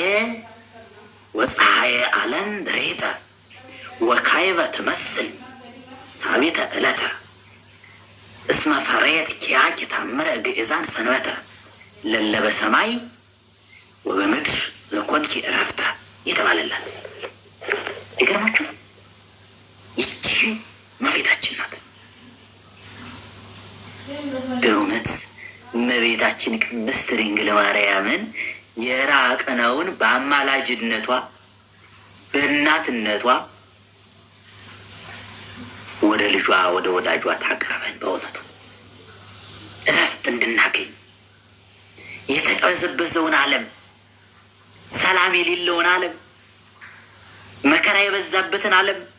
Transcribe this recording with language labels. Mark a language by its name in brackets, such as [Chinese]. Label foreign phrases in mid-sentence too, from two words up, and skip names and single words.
[Geez] ወፀሐይ ዓለም ሬተ ወካይበ ትመስል ሳቤተ ዕለተ እስመ ፈረየት ኪያኪ ታምረ ግእዛን ሰንበተ ለለበ ሰማይ ወበምድር ዘኮንኪ ዕረፍተ [Amharic] የተባለላት ይገርማችሁ። ይቺ እመቤታችን ናት። በእውነት እመቤታችን ቅድስት ድንግል ማርያምን የራቅነውን በአማላጅነቷ በእናትነቷ ወደ ልጇ ወደ ወዳጇ ታቅርበን። በእውነቱ እረፍት እንድናገኝ የተቀበዘበዘውን ዓለም ሰላም የሌለውን ዓለም መከራ የበዛበትን ዓለም